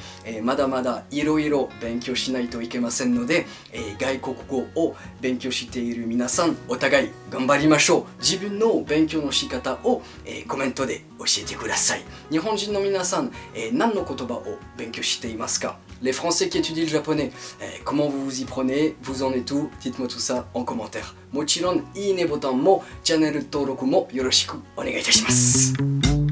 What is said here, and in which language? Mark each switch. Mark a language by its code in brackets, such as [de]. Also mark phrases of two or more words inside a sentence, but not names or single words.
[ja] まだまだいろいろ勉強しないといけませんので、外国語を勉強している皆さん、お互い頑張りましょう。自分の勉強の仕方を、コメントで教えてください。日本人の皆さん、何の言葉を勉強していますか？ [fr] Les Français qui étudient le japonais, comment vous vous y prenez? Vous en êtes où? Dites-moi tout ça en commentaire. [ja] もちろんいいねボタンもチャンネル登録もよろしくお願いいたします。